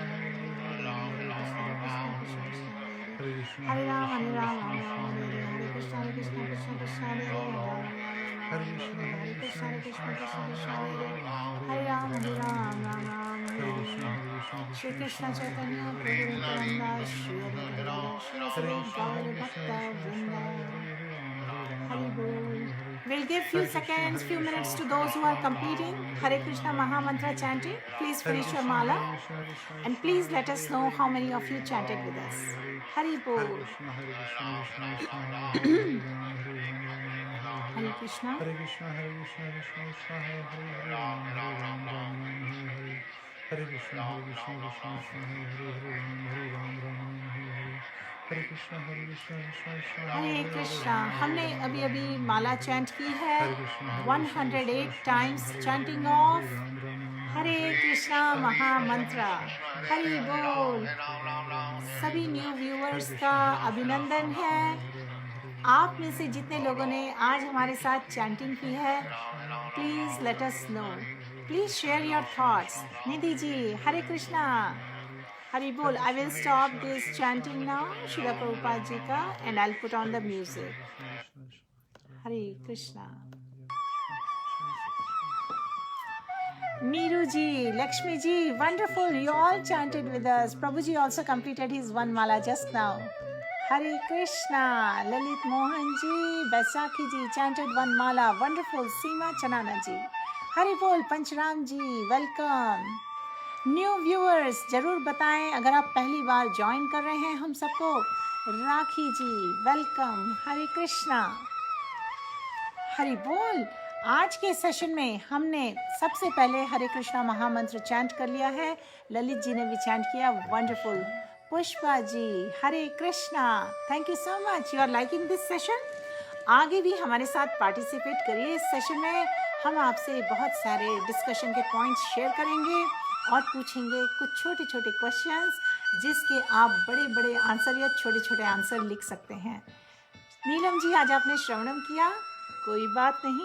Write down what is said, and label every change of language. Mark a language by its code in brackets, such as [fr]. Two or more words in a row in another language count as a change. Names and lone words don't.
[sa] Hare Ram, Hare Ram, Hare Hare, Hare Krishna, Krishna Krishna, Hare Hare, Hare Krishna, Krishna Krishna, Hare Ram, Hare Ram, Hare Hare, Shri Krishna Chaitanya Prabhu Nityananda, Shri Advaita Shri Sri Gaur Bhakta Vrinda, Hari Bol. [en] We'll give few seconds, few minutes to those who are completing Hare Krishna Maha Mantra chanting. Please finish your mala and please let us know how many of you chanted with us. Hari Bol. Hare Krishna. [sa] Hare Krishna, Hare Krishna, Krishna Krishna, Hare Hare, Ram Ram, Hare Hare Krishna, Krishna Krishna, Hare Ram Ram, Hare Krishna, Krishna Krishna, [hi] हरे कृष्णा. हमने अभी अभी माला चैंट की है 108 [en] times chanting of [hi] हरे कृष्णा महामंत्र. हरि बोल. सभी [en] new viewers [hi] का अभिनंदन है. आप में से जितने लोगों ने आज हमारे साथ चैंटिंग की है, [en] please let us know. please share your thoughts. [hi] निधि जी, हरे कृष्णा. Hari Bol. [en] I will stop this chanting now, Srila Prabhupada [hi] जी का, [en] and I'll put on the music. Hare Krishna. Neeru ji, Lakshmi ji, wonderful. You all chanted with us. Prabhu ji also completed his one mala just now. Hare Krishna. Lalit Mohan ji, Baisakhi ji chanted one mala. Wonderful. Seema Chanana ji. Hare Bol. Panchram ji, welcome. new viewers [hi] जरूर बताएं अगर आप पहली बार ज्वाइन कर रहे हैं हम सबको. राखी जी, वेलकम. हरे कृष्णा. हरि बोल. आज के सेशन में हमने सबसे पहले हरे कृष्णा महामंत्र चैंट कर लिया है. ललित जी ने भी चैंट किया. वंडरफुल. पुष्पा जी, हरे कृष्णा. [en] thank you so much. you are liking this session. [hi] आगे भी हमारे साथ पार्टिसिपेट करिए. इस सेशन में हम आपसे बहुत सारे डिस्कशन के पॉइंट्स शेयर करेंगे और पूछेंगे कुछ छोटे छोटे क्वेश्चंस जिसके आप बड़े बड़े आंसर या छोटे छोटे आंसर लिख सकते हैं. नीलम जी, आज आपने श्रवणम किया, कोई बात नहीं.